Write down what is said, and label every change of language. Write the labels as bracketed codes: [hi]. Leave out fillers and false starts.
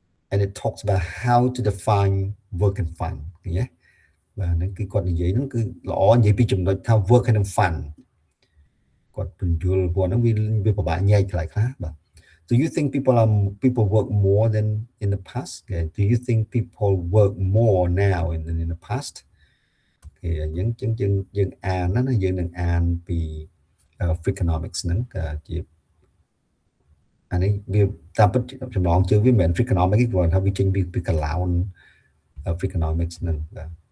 [en] and it talks about how to define work and fun [km] ឃើញទេបាទហ្នឹងគឺគាត់និយាយហ្នឹងគឺល្អនិយាយពីចំណុចថា work ហើយនិង fun គាត់ពន្យល់ពួកហ្នឹងវាពិបាកញែកខ្លះបាទ [en] Do you think people work more than in the past? Okay. Do you think people work more now than in the past? [km] យើងអានណាយើងនឹងអានពី Freakonomics ហ្នឹងជាអានេះវាតាមពិតចំណងជើងវាមិនមែន Freakonomics ទេគាត់ថាវាចេញពីកឡោន Freakonomics ហ្នឹងបាទ